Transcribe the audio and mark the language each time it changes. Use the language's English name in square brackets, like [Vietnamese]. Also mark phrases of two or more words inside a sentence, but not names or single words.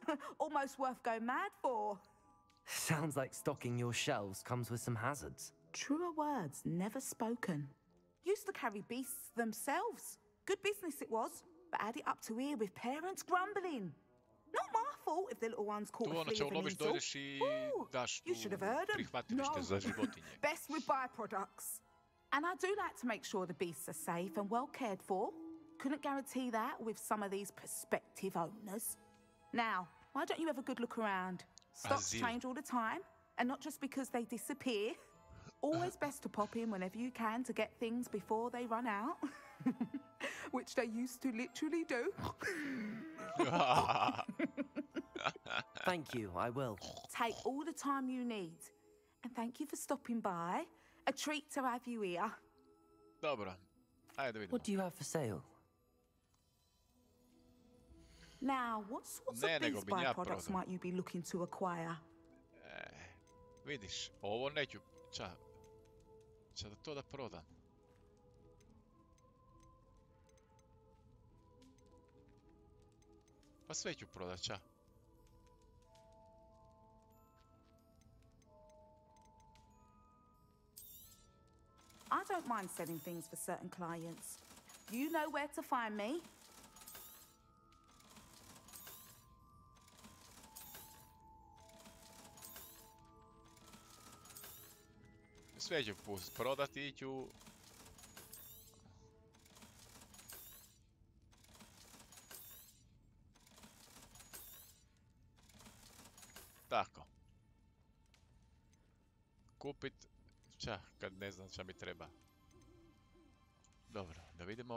[English] Almost worth going mad for. Sounds like stocking your shelves comes with some hazards. Truer words never spoken. Used to carry beasts themselves. Good business it was, but had it up to here with parents grumbling. Not my fault if the little ones caught [Croatian] Tu a ono [English] flea [Croatian] čega [English] of an [Croatian] uloviš, [English] easel. [Croatian] dođeš i daš tu [English] You should have heard 'em. [Croatian] prihvatilište za životinje. [English] Best with byproducts. And I do like to make sure the beasts are safe and well cared for. Couldn't guarantee that with some of these prospective owners. Now, why don't you have a good look around? Stocks [Croatian] Azil. [English] change all the time, and not just because they disappear. Always best to pop in whenever you can to get things before they run out. Which they used to literally do. Thank you, I will. Take all the time you need. And thank you for stopping by. A treat to have you here. [Croatian] Dobro, ajde da vidimo. [English] What do you have for sale? Now, what sorts [Croatian] Ne, [English] of [Croatian] nego [English] beast [Croatian] bi ja [English] byproducts [Croatian] prodao. [English] might you be looking to acquire? [Croatian] Vidiš, ovo neću... Ča da to da prodam. Pa sve ću prodat, ča. [English] I don't mind selling things for certain clients. You know where to find me. [Croatian] Sve ću prodati i ću... Tako. Kupit... Ča, kad ne znam šta mi treba. Dobro, da vidimo.